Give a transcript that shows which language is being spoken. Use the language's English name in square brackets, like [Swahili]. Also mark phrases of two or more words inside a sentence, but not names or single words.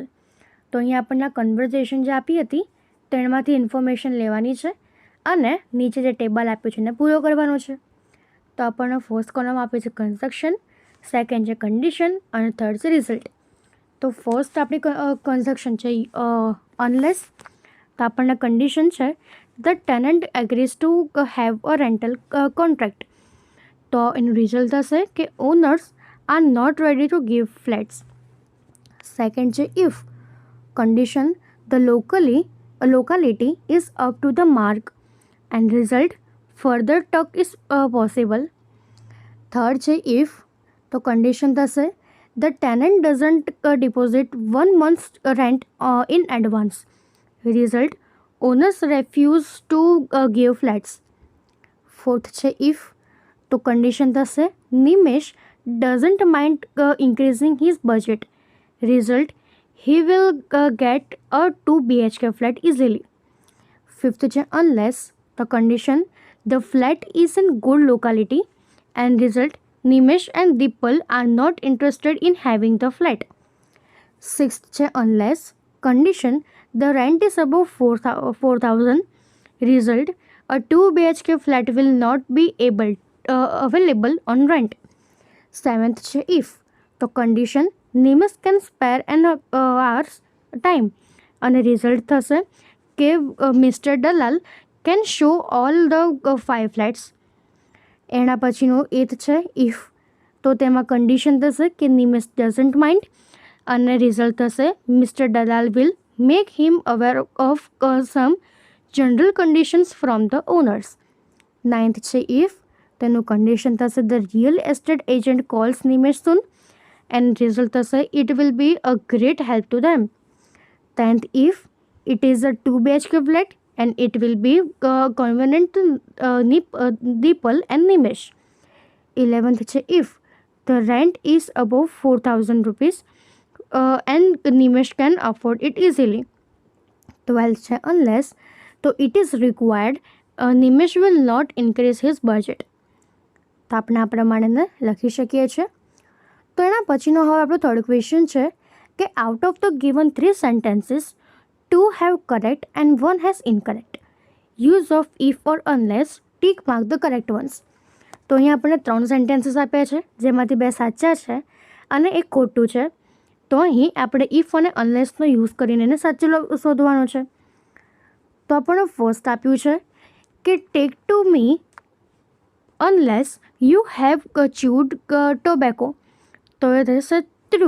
[Gujarati] તો અહીં આપણને કન્વર્ઝેશન જે આપી હતી તેમાંથી ઇન્ફોર્મેશન લેવાની છે અને નીચે જે ટેબલ આપ્યું છે એને પૂરો કરવાનો છે। તો આપણને [English] first column [Gujarati] આપે છે કન્સ્ટ્રક્શન, સેકન્ડ છે કન્ડિશન અને થર્ડ છે રિઝલ્ટ। તો ફર્સ્ટ આપણી કન્સ્ટ્રક્શન છે અનલેસ, તો આપણને કન્ડિશન છે [English] the tenant agrees to have a rental contract। [Gujarati] તો એનું રિઝલ્ટ થશે કે [English] owners are not ready to give flats. સેકન્ડ છે if, condition the locality is up to the mark and result further talk is possible. થર્ડ છે ઇફ, [Gujarati] તો કન્ડિશન થશે [English] the tenant doesn't deposit 1 month's rent in advance, result owners refuse to give flats। ફોર્થ છે if, [Gujarati] તો કન્ડિશન થશે [English] નિમેશ doesn't mind increasing his budget, result he will get a 2 BHK flat easily। ફિફ્થ છે unless, તો કન્ડિશન the flat is in good locality and result નિમેશ and Dipal are not interested in having the flat। સિક્સ્થ છે unless, condition the rent is above 4,000, result a 2 BHK flat will not be available on rent। સેવન્થ છે if, તો condition નિમેશ can spare an hour's time [Gujarati] અને રિઝલ્ટ થશે કે [English] મિસ્ટર દલાલ can show all the 5 flats। [Gujarati] એના પછીનો એથ છે [English] if, [Gujarati] તો તેમાં કન્ડિશન થશે કે [English] નિમેશ doesn't mind [Gujarati] અને રિઝલ્ટ થશે [English] મિસ્ટર દલાલ will make him aware of some general conditions from the owners। નાઇન્થ છે if, [Gujarati] તેનું કન્ડિશન થશે [English] the real estate agent calls નિમેશ soon and result થશે it will be a great help to them। 10th if, it is a 2 BHK flat and it will be convenient to Dipal and Nimesh। 11th છે if, the rent is above 4,000 rupees and Nimesh can afford it easily। 12th છે unless, તો it is required Nimesh will not increase his budget। [Gujarati] તો આપણે આ પ્રમાણે લખી શકીએ છીએ। તો એના પછીનો હવે આપણો થર્ડ ક્વેશ્ચન છે કે [English] out of the given 3 sentences 2 have correct and 1 has incorrect, use of if or unless, tick mark the correct ones. [Gujarati] તો અહીંયા આપણને 3 સેન્ટેન્સીસ આપ્યા છે જેમાંથી 2 સાચા છે અને એક ખોટું છે। તો અહીં આપણે ઇફ અને અનલેસનો યુઝ કરીને એને સાચું શોધવાનું છે। તો આપણને ફર્સ્ટ આપ્યું છે કે [English] take to me unless you have chewed tobacco, [Gujarati] તો એ થશે ટ્રુ।